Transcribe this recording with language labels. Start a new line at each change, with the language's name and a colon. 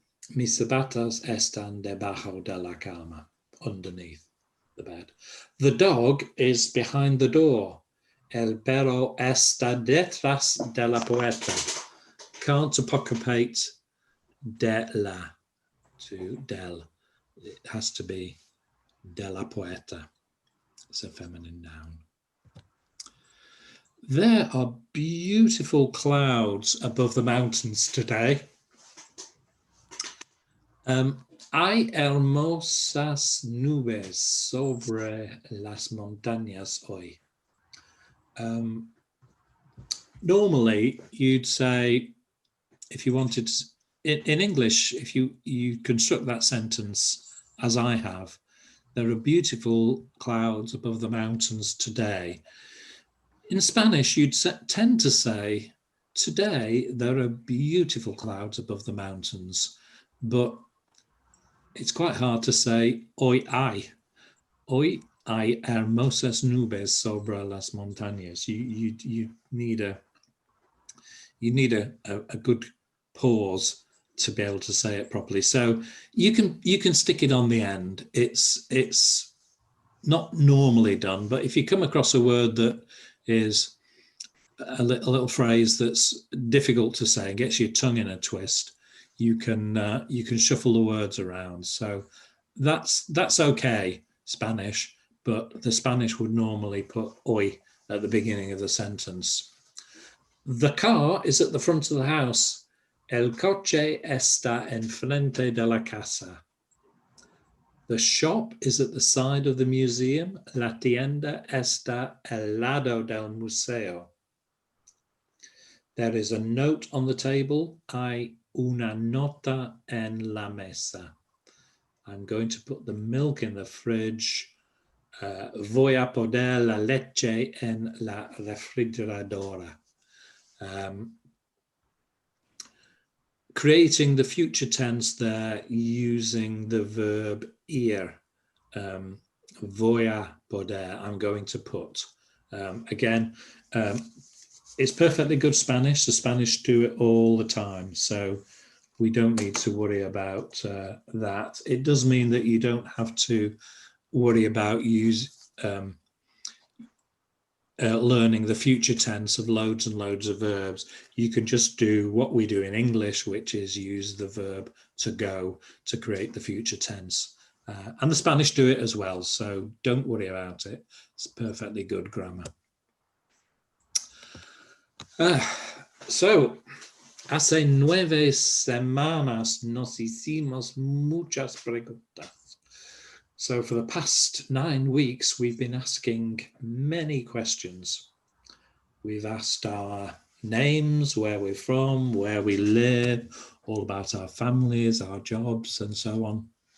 Spanish: Mis zapatos están debajo de la cama,
English: underneath the bed. The dog is behind the door.
Spanish: El perro está detrás de la puerta.
English: Can't approximate de la to del. It has to be de la puerta. It's a feminine noun. There are beautiful clouds above the mountains today.
Spanish: Hay hermosas nubes sobre las montañas hoy.
English: Normally, you'd say, if you wanted to, in English, if you construct that sentence as I have, there are beautiful clouds above the mountains today. In Spanish, you'd tend to say, today there are beautiful clouds above the mountains, but it's quite hard to say
Spanish: hoy hay. Hoy hay hermosas nubes sobre las montañas.
English: You need a good pause to be able to say it properly. So you can stick it on the end. It's not normally done, but if you come across a word that is a little phrase that's difficult to say, gets your tongue in a twist, you can shuffle the words around. So that's okay, Spanish, but the Spanish would normally put hoy at the beginning of the sentence. The car is at the front of the house.
Spanish: El coche está enfrente de la casa.
English: The shop is at the side of the museum.
Spanish: La tienda está al lado del museo.
English: There is a note on the table.
Spanish: Hay una nota en la mesa.
English: I'm going to put the milk in the fridge.
Spanish: Voy a poner la leche en la refrigeradora.
English: Creating the future tense there using the verb ir.
Spanish: Voy a poder,
English: I'm going to put. Again, it's perfectly good Spanish. The Spanish do it all the time, so we don't need to worry about that. It does mean that you don't have to worry about learning the future tense of loads and loads of verbs. You can just do what we do in English, which is use the verb to go to create the future tense. And the Spanish do it as well, so don't worry about it. It's perfectly good grammar.
Spanish: So, hace 9 semanas nos hicimos muchas preguntas.
English: So for the past 9 weeks, we've been asking many questions. We've asked our names, where we're from, where we live, all about our families, our jobs, and so on.